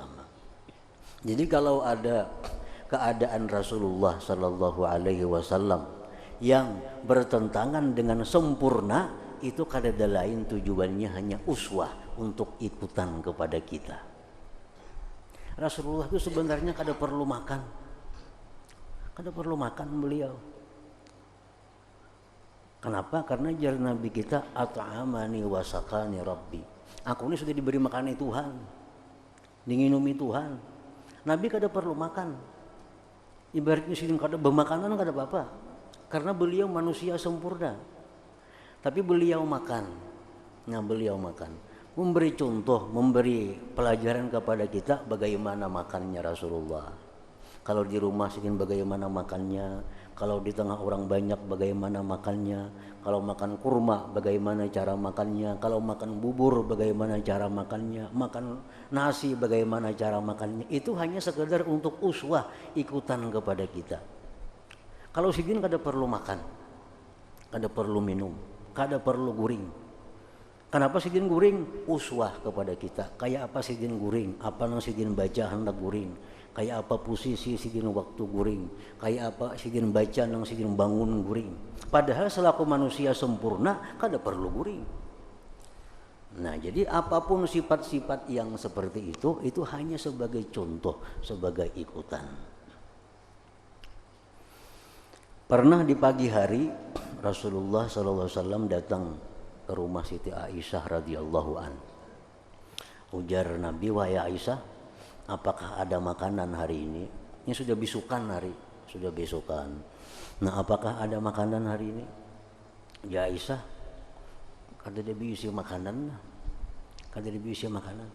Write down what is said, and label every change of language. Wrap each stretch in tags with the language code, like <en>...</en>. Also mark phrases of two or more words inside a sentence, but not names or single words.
<id>Jadi kalau ada keadaan Rasulullah</id> <ar>Sallallahu Alaihi Wasallam</ar> <id>yang bertentangan dengan sempurna, itu kada ada lain tujuannya hanya uswah untuk ikutan kepada kita. Rasulullah itu sebenarnya kada perlu makan beliau. Kenapa? Karena jar Nabi kita</id> <ar>at'amani wa sakani rabbi.</ar> <id>Aku ini sudah diberi makanan Tuhan, diminumi Tuhan.</id> <bjn>Nabi kada perlu makan. Ibaratnya sidin kada bermakanan kada apa-apa.</bjn> <id>Karena beliau manusia sempurna. Tapi beliau makan. Nah, beliau makan. Memberi contoh, memberi pelajaran kepada kita bagaimana makannya Rasulullah. Kalau di rumah sidin bagaimana makannya, kalau di tengah orang banyak bagaimana makannya, kalau makan kurma bagaimana cara makannya, kalau makan bubur bagaimana cara makannya, makan nasi bagaimana cara makannya. Itu hanya sekedar untuk uswah, ikutan kepada kita.</id> <bjn>Kalau sidin kada perlu makan, kada perlu minum, kada perlu guring. Kenapa sidin guring? Uswah kepada kita. Kayak apa sidin guring? Apa yang sidin baca hendak guring? Kayak apa posisi sidin waktu guring, kayak apa sidin baca nang sidin bangun guring. Padahal selaku manusia sempurna kada perlu guring.</bjn> <id>Nah jadi apapun sifat-sifat yang seperti itu hanya sebagai contoh, sebagai ikutan. Pernah di pagi hari Rasulullah SAW datang ke rumah Siti Aisyah</id> <ar>radhiyallahu an.</ar> <id>Ujar Nabi, wahai Aisyah, apakah ada makanan hari ini? Ini sudah besokan hari, sudah besokan. Nah, apakah ada makanan hari ini?</id> <bjn>Ya Aisyah, kada ada bisi makanan, kada ada bisi makanan.</bjn>